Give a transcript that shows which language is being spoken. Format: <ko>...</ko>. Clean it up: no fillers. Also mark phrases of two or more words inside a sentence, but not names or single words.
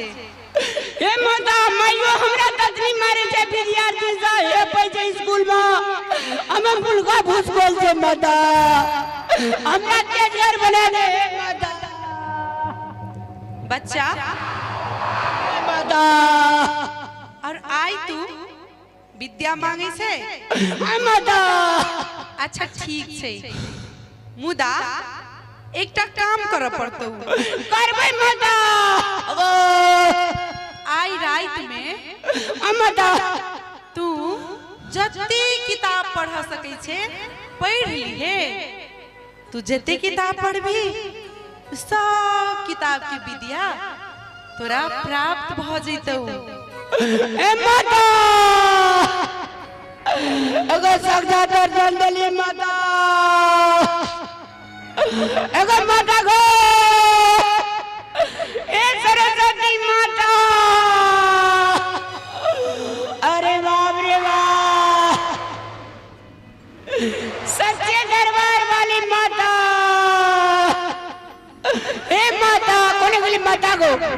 <mai>हे माता, माइयो हमरा ततनी मारे छे विद्यार्थी सा हे पैसे स्कूल में, हम बुलगा भूसकोल छे माता, हमरा टीचर बना दे माता। बच्चा माता, और आई तू विद्या मांगे छे? माता, अच्छा ठीक छे, मुदा एकटा काम कर पड़तौ। करबै माता। आई रात में माता, तू जते किताब पढ़ सकै छे पढ़ लीहे। तू जते किताब पढ़बी सब किताब के विद्या तोरा प्राप्त भ जइतौ। ए माता, अगर साक्षात दर्शन दिली माता, अगर माता गो, ए सरस्वती माता, अरे बाप रे बाप, सच्चे दरबार वाली माता, ए माता, कोने वाली माता गो?</mai>